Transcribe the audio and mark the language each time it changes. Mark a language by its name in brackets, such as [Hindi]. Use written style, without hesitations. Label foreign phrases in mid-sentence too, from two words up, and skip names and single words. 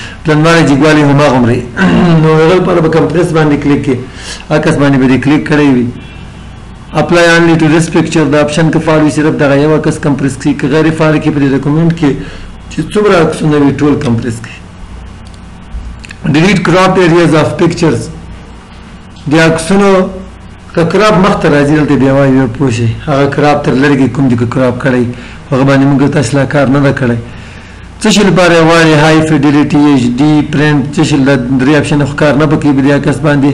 [Pashto] پلنوالی جګوالی هماغومره نو هغه لپاره به کمپریس باندې کلیک کړي، عکس باندې به دې کلیک کړی وي. [English] apply only to this picture [Pashto] دا اپشن که فعال وي، صرف دغه یو عکس کمپریس کړي، که غیر فعال کړي په دې ډاکومنټ کې چې څومره عکسونه وي ټول کمپریس کړي. [English] delete cropped areas of pictures, [Pashto] د عکسونو که کراپ مخته راځي دلته بیا وایي بیا پوه شئ هغه کراپ تر لرې کې کوم دي که کراپ کړی هغه باندې موږ تاسو لا کار نه ده کړی. څه شي لپاره یې غواړي؟ [English] high fidelity, [Pashto] ایچ ډي، پرنټ، څه شي درې اپشن خو کار نه پکې په دې عکس باندې.